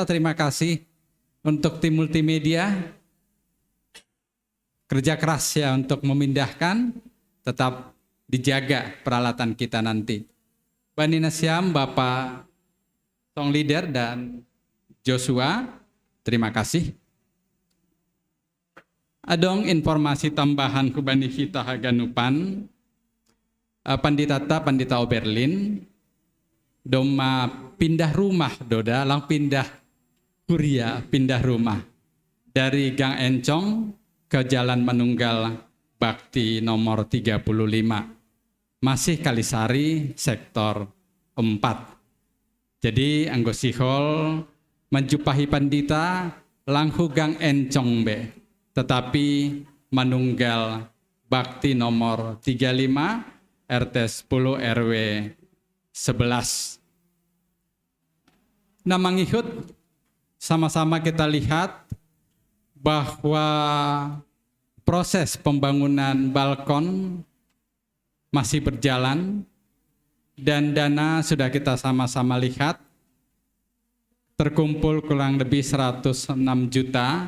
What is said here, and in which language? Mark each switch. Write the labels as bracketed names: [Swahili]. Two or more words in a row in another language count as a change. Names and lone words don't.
[Indonesian] Terima kasih untuk tim multimedia. Kerja keras ya untuk memindahkan, tetap dijaga peralatan kita nanti. [Batak Simalungun] Bani Nasiam, [Indonesian] Bapak Song Leader dan Joshua, terima kasih. [Batak Simalungun] Adong informasi tambahan ku Bani kita Haganupan, Pandita Oberlin, doma [Indonesian] pindah rumah [Batak Simalungun] doda, lang pindah kuria, [Indonesian] pindah rumah dari Gang Encong ke Jalan Manunggal Bakti nomor 35. Masih Kalisari sektor 4. [Batak Simalungun] Jadi anggo sihol [Indonesian] menjumpahi pandita [Batak Simalungun] langhu Gang Encong be, [Indonesian] tetapi Manunggal Bakti nomor 35 RT 10 RW 11. Nah, mengikut sama-sama kita lihat bahwa proses pembangunan balkon masih berjalan dan dana sudah kita sama-sama lihat terkumpul kurang lebih 106 juta.